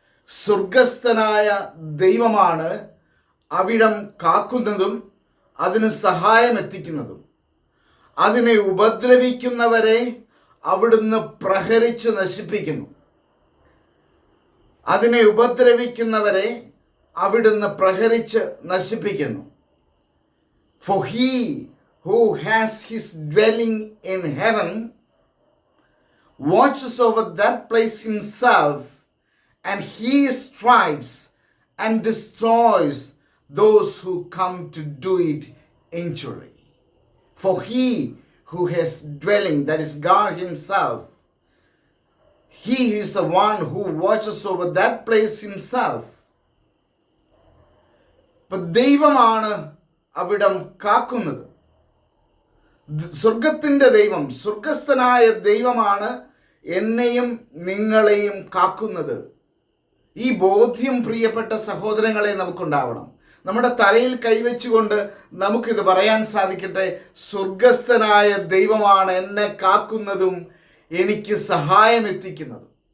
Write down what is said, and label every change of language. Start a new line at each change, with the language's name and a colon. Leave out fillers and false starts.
Malayalam: സ്വർഗസ്ഥനായ ദൈവമാണ് അവിടം കാക്കുന്നതും അതിന് സഹായമെത്തിക്കുന്നതും. അതിനെ ഉപദ്രവിക്കുന്നവരെ അവിടുന്ന് പ്രഹരിച്ച് നശിപ്പിക്കുന്നു. അതിനെ ഉപദ്രവിക്കുന്നവരെ അവിടുന്ന് പ്രഹരിച്ച് നശിപ്പിക്കുന്നു.
English: For he who has his dwelling in heaven watches over that place himself, and he strikes and destroys those who come to do it injury. For he who has dwelling, that is God himself, he is the one who watches over that place himself.
Malayalam: But ദൈവമാണ് അവിടം കാക്കുന്നത്. സ്വർഗത്തിൻ്റെ ദൈവം, സ്വർഗസ്ഥനായ ദൈവമാണ് എന്നെയും നിങ്ങളെയും കാക്കുന്നത്. ഈ ബോധ്യം പ്രിയപ്പെട്ട സഹോദരങ്ങളെ നമുക്കുണ്ടാവണം. നമ്മുടെ തലയിൽ കൈവച്ചുകൊണ്ട് നമുക്കിത് പറയാൻ സാധിക്കട്ടെ: സ്വർഗസ്ഥനായ ദൈവമാണ് എന്നെ കാക്കുന്നതും എനിക്ക് സഹായമെത്തിക്കുന്നതും.